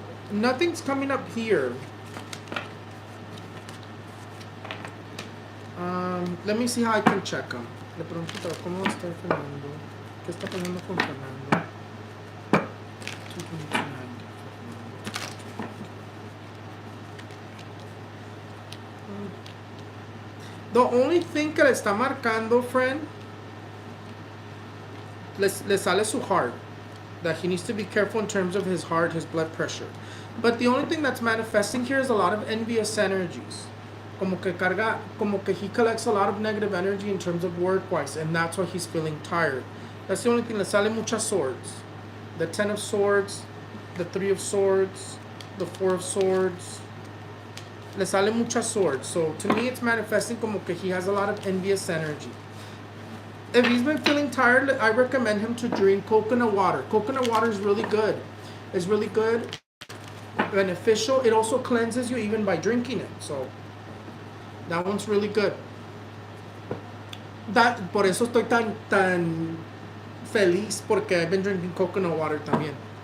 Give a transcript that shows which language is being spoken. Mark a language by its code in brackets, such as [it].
[en] Nothing's coming up here. Let me see how I can check him. [es] Le pregunto cómo está Fernando. ¿Qué está pasando con Fernando? 22290. [en] The only thing [es] que le está marcando, friend, le sale su heart. [en] That he needs to be careful in terms of his heart, his blood pressure. But the only thing that's manifesting here is a lot of envious energies. [es] Como que [en] he collects a lot of negative energy in terms of work-wise, and that's why he's feeling tired. That's the only thing. [es] Le sale muchas [en] swords. The Ten of Swords, the Three of Swords, the Four of Swords. [es] Le sale muchas [en] swords. So to me, it's manifesting [es] como que [en] he has a lot of envious energy. If he's been feeling tired, I recommend him to drink coconut water. Coconut water is really good. It's really good, beneficial. It also cleanses you even by drinking it. So that one's really good. [es] Por eso estoy tan feliz, porque [en] I've been drinking coconut water [es] también.